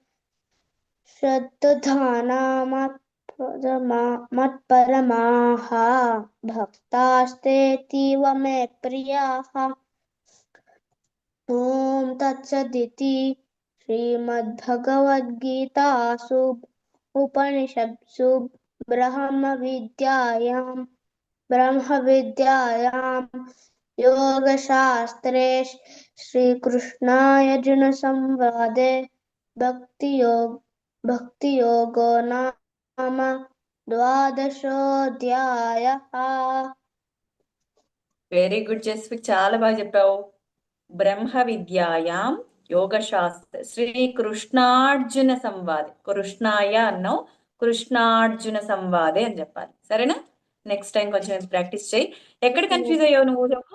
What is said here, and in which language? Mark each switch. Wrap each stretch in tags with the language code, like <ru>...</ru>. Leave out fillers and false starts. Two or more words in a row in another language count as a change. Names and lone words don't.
<sa>मत्परमाः भक्तास्तेऽतीव मे प्रियाः ॐ तत्सदिति श्रीमद्भगवद्गीतासु उपनिषत्सु ब्रह्मविद्यायां योगशास्त्रे श्रीकृष्णार्जुनसंवादे भक्तियोगो नाम द्वादशोऽध्यायः</sa> <en>very good</en> <te>జస్విక్, చాలా బాగా చెప్పావు.</te> <sa>బ్రహ్మ విద్యాయాం యోగశాస్త్ర శ్రీకృష్ణార్జున సంవాదే,</sa> <te>కృష్ణాయ అన్నావు,</te> <sa>కృష్ణార్జున సంవాదే</sa> <te>అని చెప్పాలి. సరేనా?</te> <en>next time</en> <te>కొంచెం ప్రాక్టీస్ చేయి. ఎక్కడ కన్ఫ్యూజ్ అయ్యావు నువ్వు చెప్పు?</te>